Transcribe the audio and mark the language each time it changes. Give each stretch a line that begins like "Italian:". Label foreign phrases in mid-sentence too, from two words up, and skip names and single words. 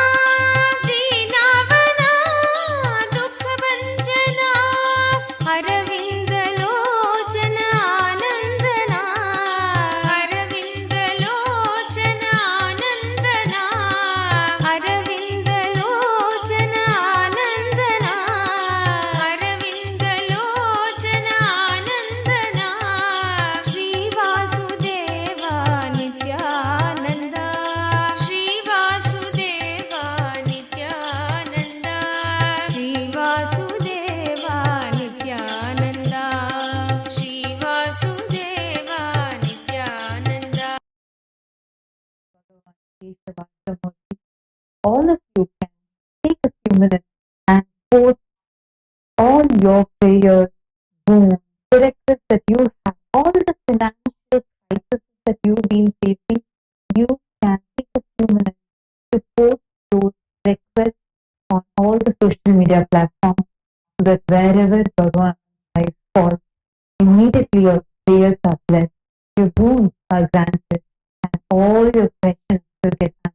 Sanskrit: ದೀನಾವನ ದುಃಖ ಭಂಜನ ಅರವಿಂದ ಲೋಚನ ಆನಂದನ ಅರವಿಂದ ಲೋಚನ ಆನಂದನ ಅರವಿಂದ ಲೋಚನ ಆನಂದನ ಅರವಿಂದ ಲೋಚನ ಆನಂದನ ಶ್ರೀ ವಾಸುದೇವ ನಿತ್ಯಾನಂದ ಶ್ರೀ ವಾಸುದೇವ ನಿತ್ಯಾನಂದ ಶ್ರೀ ವಾಸುದೇವ ನಿತ್ಯಾನಂದ ಶ್ರೀ ವಾಸುದೇವ ನಿತ್ಯಾನಂದ
English: Keshavartha Murty. All of you can take a few minutes and post all your prayers, wounds, the requests that you have, all the financial crises that you've been facing. You can take a few minutes to post those requests on all the social media platforms so that wherever Bhagavan life falls, immediately your prayers are blessed, your wounds are granted, and all your questions will get answered.